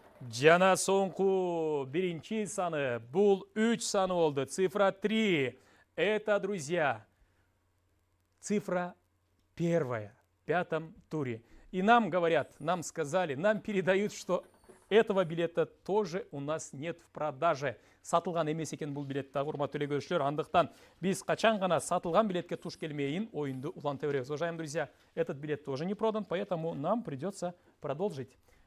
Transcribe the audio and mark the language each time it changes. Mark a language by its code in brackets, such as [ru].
[ky] Жана соңку биринчи саны, бул 3 саны болду. [ru] Цифра 3. Это, друзья, цифра первая в пятом туре. И нам говорят, нам сказали, нам передают, что этого билета тоже у нас нет в продаже. [ky] Сатылган эмес экен бул билет, урматтуу эле көрүүчүлөр. Андыктан биз качан гана сатылган билетке туш келмейин оюнду уланта беребиз. [ru] Уважаемые друзья, этот билет тоже не продан, поэтому нам придется продолжить.